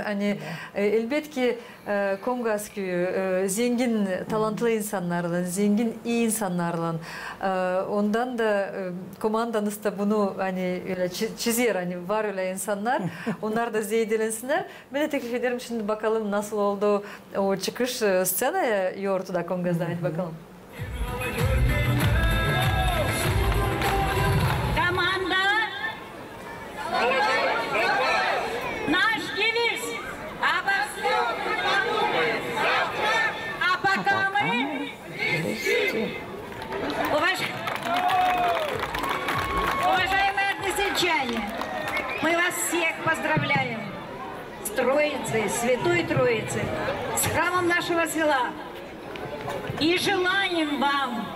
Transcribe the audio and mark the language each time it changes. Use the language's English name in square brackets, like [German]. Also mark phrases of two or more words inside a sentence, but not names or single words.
[Gagauz] Hani elbet ki Kongasköy'ü zengin, talantlı insanlarla, zengin, iyi insanlarla. Ondan da komandanız da bunu hani öyle çiziyor. Hani var öyle insanlar. Onlar da zeydelensinler. Ben de teklif ederim şimdi bakalım nasıl oldu o çıkış scenaya yortuda Kongaz'da. Hadi bakalım. [Russian] Наш девиз обо всем подумаем. А пока мы уважаемые односельчане, мы вас всех поздравляем с Троицей, Святой Троицей, с храмом нашего села и желаем вам